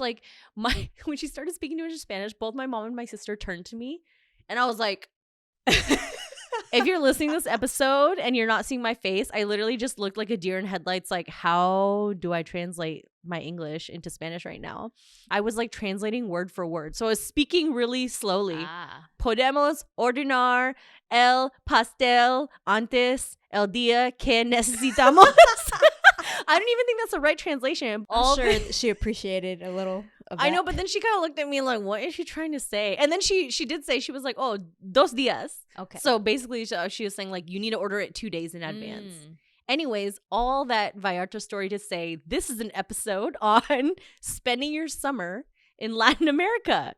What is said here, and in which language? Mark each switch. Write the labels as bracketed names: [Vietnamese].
[English] When she started speaking to us in Spanish, both my mom and my sister turned to me and I was like, if you're listening to this episode and you're not seeing my face, I literally just looked like a deer in headlights. How do I translate my English into Spanish right now? I was translating word for word. So I was speaking really slowly. [Spanish] Podemos ordenar el pastel antes el día que necesitamos. [English] I don't even think that's the right translation. I'm sure she appreciated a little of that. I know, but then she kind of looked at me like, what is she trying to say? And then she did say, she was like, oh, [Spanish] 2 días. [English] Okay. So basically she was saying you need to order it 2 days in advance. Anyways, all that Vallarta story to say, this is an episode on spending your summer in Latin America.